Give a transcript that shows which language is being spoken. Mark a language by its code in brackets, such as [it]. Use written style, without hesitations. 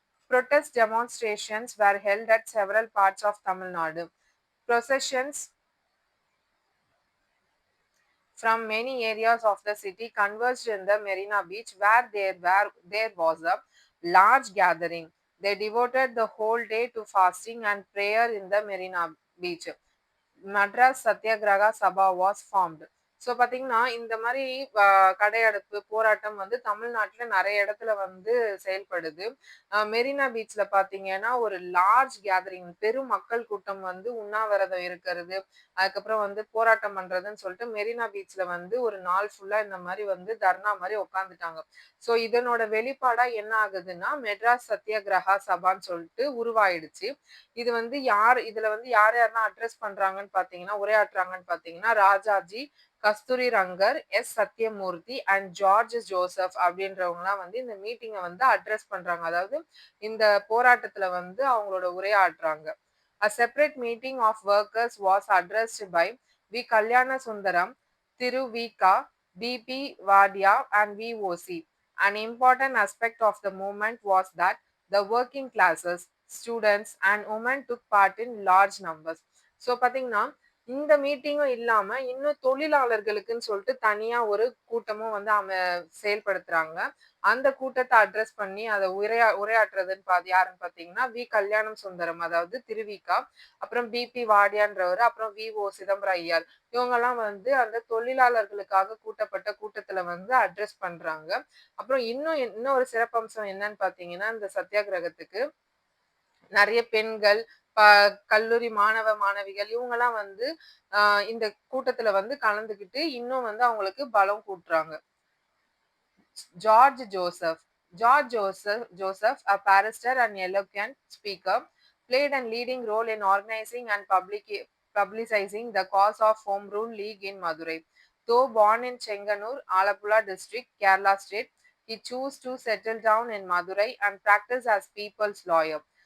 [en] Protest demonstrations were held at several parts of Tamil Nadu. Processions from many areas of the city converged in the Marina Beach, where there was a large gathering. They devoted the whole day to fasting and prayer in the Marina Beach. Madras Satyagraha Sabha was formed. [ta] So பார்த்தீங்கன்னா, இந்த மாரி கடையடைப்பு, போராட்டம் வந்து தமிழ்நாட்டுல நெறைய இடத்துல வந்து செயல்படுது. மெரினா பீச்ல பார்த்தீங்கன்னா, ஒரு லார்ஜ் கேதரிங் பெரும் மக்கள் கூட்டம் வந்து உண்ணாவிரதம் இருக்கிறது, அதுக்கப்புறம் வந்து போராட்டம் பண்றதுன்னு சொல்லிட்டு மெரினா பீச்ல வந்து ஒரு நாள் ஃபுல்லா இந்த மாரி வந்து தர்ணா மாரி உட்காந்துட்டாங்க. ஸோ இதனோட வெளிப்பாடா என்ன ஆகுதுன்னா, மெட்ராஸ் சத்தியாகிரகா சபான்னு சொல்லிட்டு உருவாயிடுச்சு. இது வந்து இதுல வந்து யார் யாரெல்லாம் அட்ரஸ் பண்றாங்கன்னு பார்த்தீங்கன்னா, உரையாற்றுறாங்கன்னு பார்த்தீங்கன்னா, ராஜாஜி, கஸ்தூரி Rangar, S. Sathyamoorthy and George Joseph அப்படின்றவங்கலாம் வந்து இந்த மீட்டிங்க வந்து அட்ரஸ் பண்றாங்க. அதாவது இந்த போராட்டத்துல வந்து அவங்களோட உரையாற்றுறாங்க. [en] A separate meeting of workers was addressed by V. Kalyana Sundaram, Thiru V.K., B.P. Vadia and VOC. An important aspect of the movement was that the working classes, students and women took part in large numbers. [ta] So பாத்தீங்கன்னா, இந்த மீட்டிங்கும் இல்லாம இன்னும் தொழிலாளர்களுக்குன்னு சொல்லிட்டு தனியா ஒரு கூட்டமும் வந்து செயல்படுத்துறாங்க. அந்த கூட்டத்த அட்ரஸ் பண்ணி அத உரையாற்றுறதுன்னு யாருன்னு பார்த்தீங்கன்னா, வி. கல்யாணம் சுந்தரம் அதாவது திரு.வி.க. அப்புறம் பி.பி. வாடியான்றவரு, அப்புறம் வி.ஓ. சிதம்பரம் ஐயர். இவங்கலாம் வந்து அந்த தொழிலாளர்களுக்காக கூட்டப்பட்ட கூட்டத்துல வந்து அட்ரஸ் பண்றாங்க. அப்புறம் இன்னும் ஒரு சிறப்பம்சம் என்னன்னு பார்த்தீங்கன்னா, இந்த சத்தியாகிரகத்துக்கு நெறைய பெண்கள், ப கல்லூரி மாணவ, மாணவிகள் இவங்கலாம் வந்து இந்த கூட்டத்துல வந்து கலந்துக்கிட்டு இன்னும் வந்து அவங்களுக்கு பலம் கூட்டுறாங்க. [en] George Joseph. Joseph, a barrister and eloquent speaker, played a leading role in organizing and publicizing the cause of Home Rule League in Madurai. Though born in Chenganur, Alappuzha district, Kerala state, he chose to settle down in Madurai and practice as people's lawyer.